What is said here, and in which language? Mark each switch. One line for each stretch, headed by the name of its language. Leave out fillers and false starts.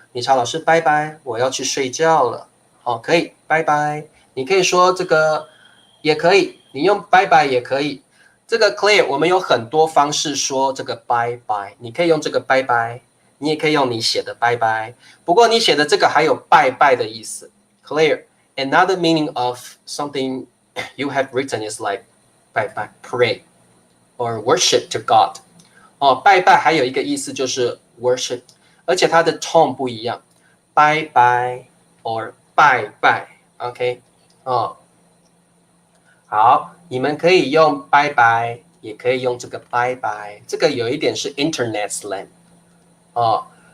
Chinese: 理查老师，拜拜，我要去睡觉了。可以，拜拜。你可以说这个，也可以。你用拜拜也可以，这个 clear 我们有很多方式说这个拜拜，你可以用这个拜拜，你也可以用你写的拜拜。不过你写的这个还有拜拜的意思 ，clear。
English: Another meaning of something you have written is like 拜拜 pray or worship to God。
Chinese: 拜拜还有一个意思就是 worship， 而且它的 tone 不一样，拜拜 or 拜拜 ，OK， 哦，好，你们可以用拜拜，也可以用这个拜拜，这个有一点是 Internet slang 哦。